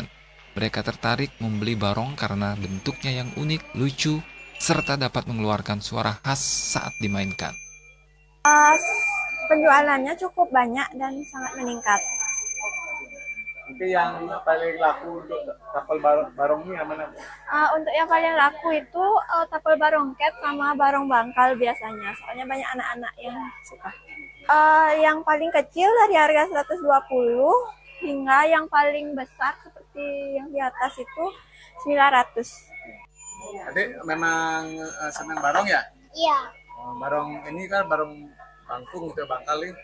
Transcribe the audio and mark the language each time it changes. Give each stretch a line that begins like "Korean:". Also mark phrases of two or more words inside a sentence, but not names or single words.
Indonesian: Mereka tertarik membeli barong karena bentuknya yang unik, lucu, serta dapat mengeluarkan suara khas saat dimainkan. Penjualannya cukup banyak dan sangat meningkat. Itu yang paling laku untuk tapel barong ini yang mana? Untuk yang paling laku itu tapel barongket sama barong bangkal biasanya. Soalnya banyak anak-anak yang suka. Yang paling kecil dari harga 120 hingga yang paling besar seperti yang di atas itu 900. Adik memang senang barong ya? Iya. Barong ini kan barong bangkung atau bangkal ini.